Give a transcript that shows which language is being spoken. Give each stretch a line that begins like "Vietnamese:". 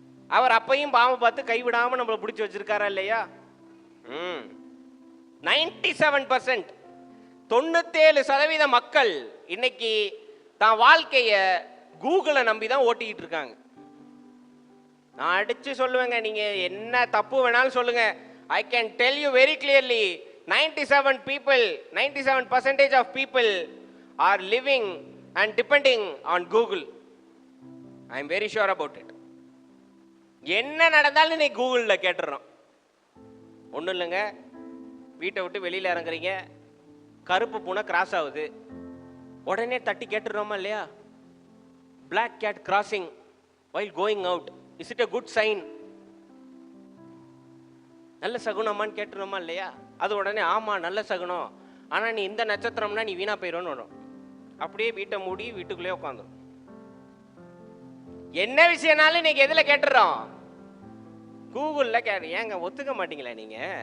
Tamil: அவர் அப்பையும் பாம்பை பார்த்து கைவிடாம நம்மளை பிடிச்சி வச்சிருக்காரா இல்லையா? 97% 97% மக்கள் இன்னைக்கு தான் வாழ்க்கைய கூகுளை நம்பி தான் ஓட்டிக்கிட்டு இருக்காங்க. நான் அடிச்சு சொல்லுவேங்க, நீங்க என்ன தப்பு வேணாலும் சொல்லுங்க.
English: I can tell you very clearly, 97% of people are living and depending on Google. I am very sure about it.
Tamil: என்ன நடந்தாலும் நீ கூகுளில் கேட்டுறோம். ஒன்றும் இல்லைங்க, வீட்டை விட்டு வெளியில் இறங்குறீங்க, கருப்பு பூனை கிராஸ் ஆகுது, உடனே தட்டி கேட்டுடுறோமா இல்லையா?
English: Black cat crossing while going out, is it a good sign?
Tamil: நல்ல சகுனமான்னு கேட்டுருமா இல்லையா? அது உடனே ஆமா நல்ல சகுனம், ஆனா நீ இந்த நட்சத்திரம்னா நீ வீணா போயிடும்னு வரும். அப்படியே வீட்டை மூடி வீட்டுக்குள்ளே உட்காந்துரும். என்ன விஷயம்னாலும் இன்னைக்கு எதுல கேட்டுறோம்? கூகுள்ல கேட்டு. ஏங்க ஒத்துக்க மாட்டீங்களா நீங்க?